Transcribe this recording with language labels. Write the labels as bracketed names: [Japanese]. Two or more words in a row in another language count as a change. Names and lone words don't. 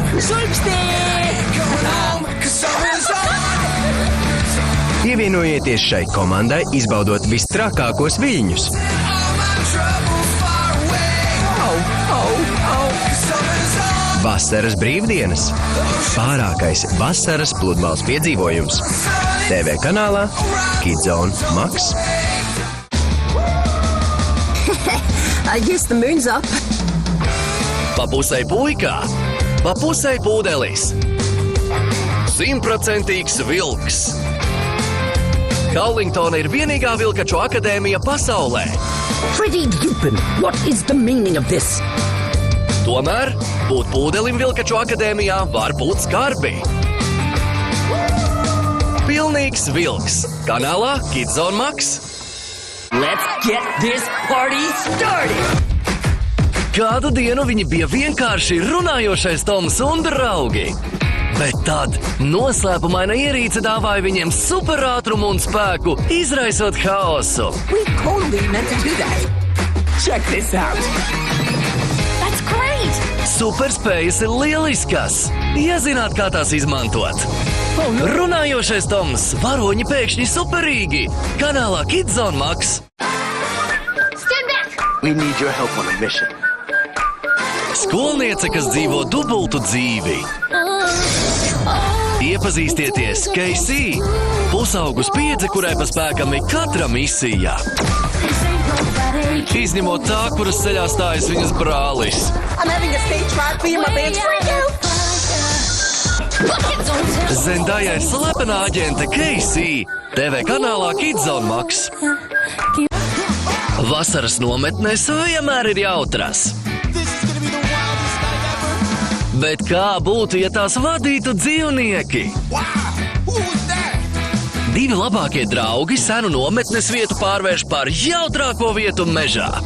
[Latvian] Pievienojieties šai komandai, izbaudot vistrakākos viļņus. Vasaras brīvdienas. Pārākais vasaras pludmales piedzīvojums. TV kanālā Kids on Max. [English] I guess the moon's up. [Latvian] Pa pusei puikā, pa pusei pūdelis. 100% vilks. Kaulingtona ir vienīgā vilkaču akadēmija pasaulē. [English] Pretty Dupin, what is the meaning of this? [Latvian] Tomēr būt pūdelim vilkaču akadēmijā var būt skarbi. Pilnīgs vilks. Kanālā Kids on Max. [English] Let's get this party started! [Latvian] Kādu dienu viņi bija vienkārši runājošais Toms un draugi. Bet tad noslēpumaina ierīce dāvāja viņiem superātrumu un spēku, izraisot haosu. [English] We totally meant to do that. Check this out. That's great! [Latvian] Superspējas ir lieliskas, ja zināt, kā tās izmantot. Runājošais Toms, varoņi pēkšņi superīgi. Kanālā Kids on Max. [English] Stand back! We need your help on a mission. [Latvian] Skolniece, kas dzīvo dubultu dzīvi. Iepazīstieties, Casey, pusaugu spiedze, kurai pa spēkam ir katra misija. Izņemot tā, kuras ceļā stājas viņas brālis. [English] I'm having a stage fright for you, my band's freak out. [Latvian] Zendaya ir slepenā aģente Casey, TV kanālā Kids on Max. Vasaras nometnēs vienmēr ir jautras. Bet kā būtu, ja tās vadītu dzīvnieki? Divi labākie draugi senu nometnes vietu pārvērš par jautrāko vietu mežā.